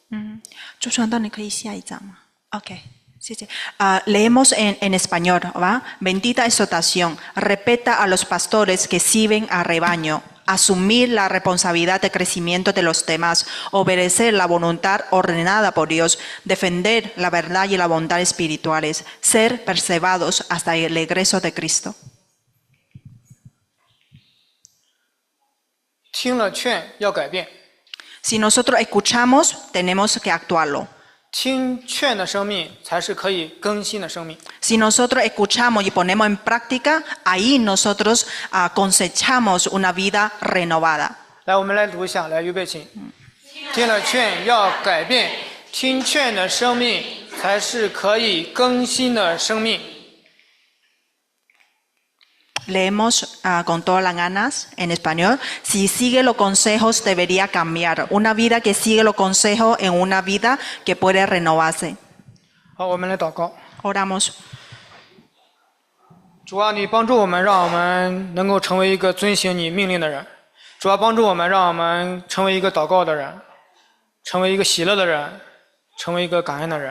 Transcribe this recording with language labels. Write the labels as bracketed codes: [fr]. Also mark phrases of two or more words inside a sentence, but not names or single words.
[es] Ok. Sí, sí. Leemos en español, ¿va? Bendita exhortación. Respeta a los pastores que sirven al rebaño. Asumir la responsabilidad de crecimiento de los demás. Obedecer la voluntad ordenada por Dios. Defender la verdad y la bondad espirituales. Ser perseverados hasta el regreso de Cristo. [zh] 听了劝要改变， [es] Si nosotros escuchamos, tenemos que actuarlo. [zh] 听劝的生命才是可以更新的生命。 [es] Si nosotros escuchamos y ponemos en práctica, ahí nosotros cosechamos una vida renovada. [zh] 来，我们来读一下，来，预备起。听了劝要改变，听劝的生命才是可以更新的生命。 [es] Leemos con todas las ganas en español. Si sigue los consejos, debería cambiar. Una vida que sigue los consejos en una vida que puede renovarse. [zh] 好，我们来祷告。 [es] Oramos. [zh] 主啊，你帮助我们，让我们能够成为一个遵行你命令的人。主啊，帮助我们，让我们成为一个祷告的人，成为一个喜乐的人，成为一个感恩的人。